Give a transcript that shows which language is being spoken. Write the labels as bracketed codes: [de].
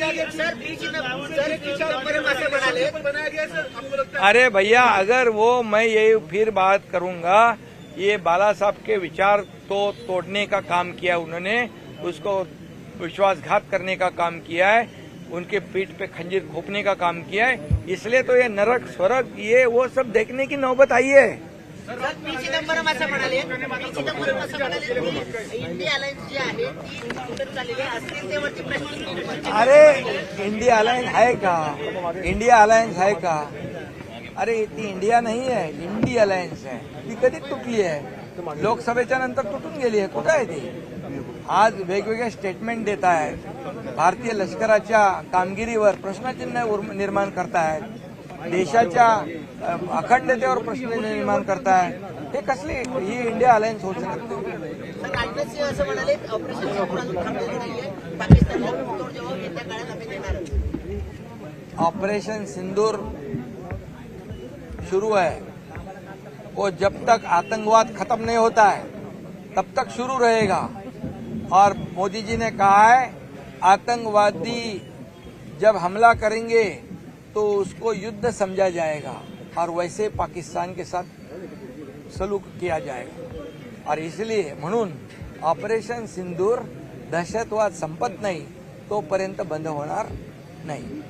[mr] Sir P Chidambaram असं म्हणाले. [hi] अरे भैया, अगर वो मैं ये फिर बात करूंगा, ये बाला साहब के विचार तो तोड़ने का काम किया उन्होंने, उसको विश्वासघात करने का काम किया है, उनके पीठ पे खंजीर घोंपने का काम किया है. इसलिए तो ये नरक स्वर्ग ये वो सब देखने की नौबत आई है. [mr] सर पी चिदंबरम असं म्हणाले, पी चिदंबरम असं म्हणाले की इंडिया अलायन्स जी आहे ती कुठं चाललेली आहे अस्थिरतेवरती प्रश्न निर्माण केले. अरे इंडिया अलायन्स है का? इंडिया अलायन्स है का? अरे ती इंडिया नाही आहे, इंडिया अलायन्स आहे. ती कधी तुटली आहे? लोकसभेच्या नंतर तुटून गेली आहे. कुठं आहे ती? आज वेगवेगळे स्टेटमेंट देत आहेत, भारतीय लष्कराच्या कामगिरीवर प्रश्नचिन्ह निर्माण करतायत, देशाच्या अखंडतेवर प्रश्न निर्माण करतायत. हे कसली ही इंडिया अलायन्स होऊ शकत नाही. सर राजनाथ सिंह असं म्हणाले ऑपरेशन सिंदूर अजून थांबलेलं नाहीये, पाकिस्तानला उत्तर जवाब येत्या काळात आम्ही देणार. [hi] ऑपरेशन सिंदूर शुरू है, वो जब तक आतंकवाद खत्म नहीं होता है तब तक शुरू रहेगा. और मोदी जी ने कहा है आतंकवादी जब हमला करेंगे तो उसको युद्ध समझा जाएगा और वैसे पाकिस्तान के साथ सलूक किया जाएगा. और इसलिए [mr] म्हणून ऑपरेशन सिंदूर दहशतवाद संपत नाही तोपर्यंत बंद होणार नाही.